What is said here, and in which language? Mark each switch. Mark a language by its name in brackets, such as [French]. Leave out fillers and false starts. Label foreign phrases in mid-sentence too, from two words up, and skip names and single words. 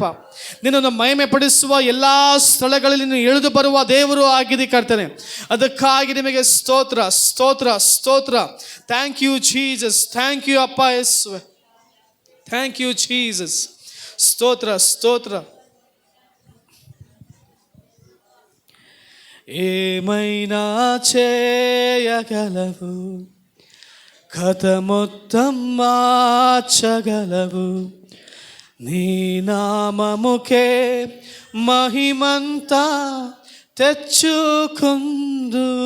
[Kannada] ನಿನ್ನನ್ನು ಮಹಿಮೆ ಪಡಿಸುವ ಎಲ್ಲ ಸ್ಥಳಗಳಲ್ಲಿ ನೀನು ಇಳಿದು ಬರುವ ದೇವರು ಆಗಿದೆ ಕರ್ತನೆ. ಅದಕ್ಕಾಗಿ ನಿಮಗೆ ಸ್ತೋತ್ರ ಸ್ತೋತ್ರ ಸ್ತೋತ್ರ. [English] thank you Jesus, thank you [Kannada] ಅಪ್ಪ ಯೇಸುವೆ. [English] thank you Jesus. [Kannada] ಸ್ತೋತ್ರ ಸ್ತೋತ್ರ. [Telugu] ఏమైనా చేయగలవు, కథ మొత్తం మార్చగలవు. నీ నామముకే మహిమంతా తెచ్చుకుందు.